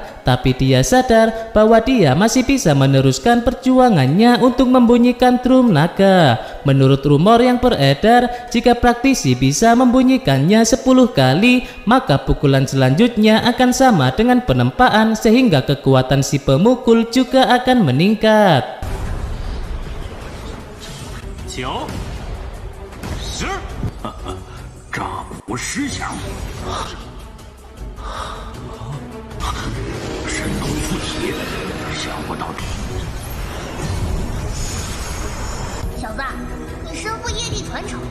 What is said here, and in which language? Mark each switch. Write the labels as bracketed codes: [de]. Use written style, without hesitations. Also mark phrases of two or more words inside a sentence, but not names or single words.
[id] Tapi dia sadar bahwa dia masih bisa meneruskan perjuangannya untuk membunyikan drum naga. Menurut rumor yang beredar, jika praktisi bisa membunyikannya 10 kali, maka pukulan selanjutnya akan sama dengan penempaan sehingga kekuatan si pemukul juga akan meningkat. [zh] 9、10，丈夫10响，神功附体，想不到小子，你身负业力传承，